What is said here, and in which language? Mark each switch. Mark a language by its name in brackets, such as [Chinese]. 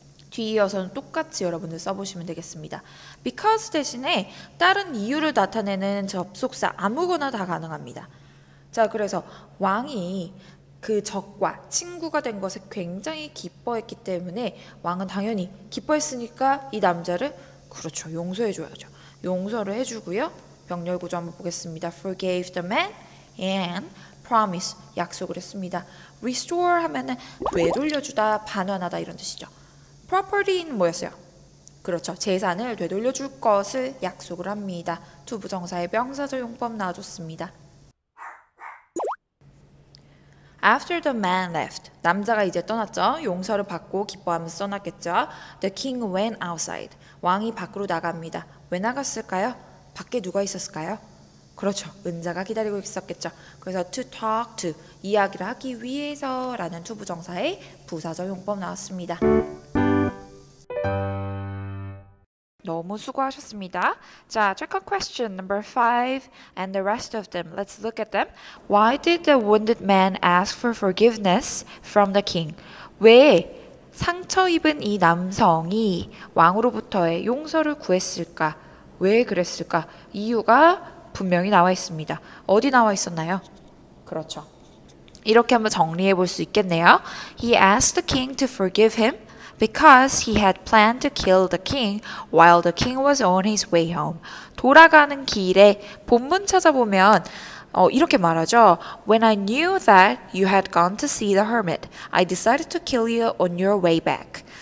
[Korean] 뒤이어서는 똑같이 여러분들 써보시면 되겠습니다. because 대신에 다른 이유를 나타내는 접속사 아무거나 다 가능합니다. 자, 그래서 왕이 그 적과 친구가 된 것에 굉장히 기뻐했기 때문에 왕은 당연히 기뻐했으니까 이 남자를 그렇죠. 용서해줘야죠. 용서를 해주고요. 병렬 구조 한번 보겠습니다. [English] Forgave the man and promise [Korean] 약속을 했습니다. Restore 하면은 되돌려주다, 반환하다 이런 뜻이죠. Property는 뭐였어요? 그렇죠. 재산을 되돌려줄 것을 약속을 합니다. 투부정사의 명사절 용법 나와줬습니다. [English] After the man left. [Korean] 남자가 이제 떠났죠. 용서를 받고 기뻐하면서 떠났겠죠. [English] The king went outside. [Korean] 왕이 밖으로 나갑니다. 왜 나갔을까요? 밖에 누가 있었을까요? 그렇죠. 은자가 기다리고 있었겠죠. 그래서 [English] to talk to, [Korean] 이야기를 하기 위해서라는 투부정사의 부사적 용법 나왔습니다. 너무 수고하셨습니다. [English] 자, check on question number 5 and the rest of them. Let's look at them. Why did the wounded man ask for forgiveness from the king? [Korean] 왜 상처 입은 이 남성이 왕으로부터의 용서를 구했을까? 왜 그랬을까? 이유가 분명히 나와 있습니다. 어디 나와 있었나요? 그렇죠. 이렇게 한번 정리해 볼 수 있겠네요. [English] He asked the king to forgive him because he had planned to kill the king while the king was on his way home. [Korean] 돌아가는 길에 본문 찾아보면 이렇게 말하죠. [English] When I knew that you had gone to see the hermit, I decided to kill you on your way back.